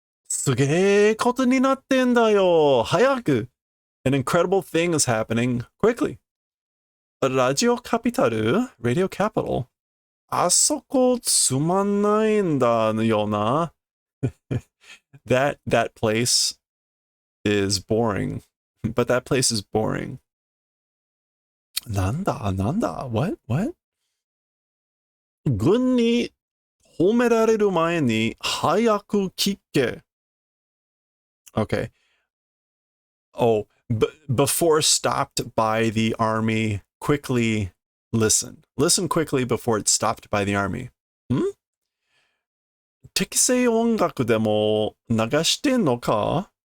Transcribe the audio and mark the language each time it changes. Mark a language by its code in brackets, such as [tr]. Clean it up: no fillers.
[ja] すげえことになってんだよ. 早く. [en] An incredible thing is happening quickly. Radio Capital? Radio Capital? [ja] あそこつまんないんだよな. [en] That place is boring. But that place is boring. [ja] なんだ? [en] What? [ja] 軍に褒められる前に早く聞け. [en] Okay. Oh, before stopped by the army, quickly listen. Listen quickly before it's stopped by the army. [ja] 適正音楽でも流してんのか?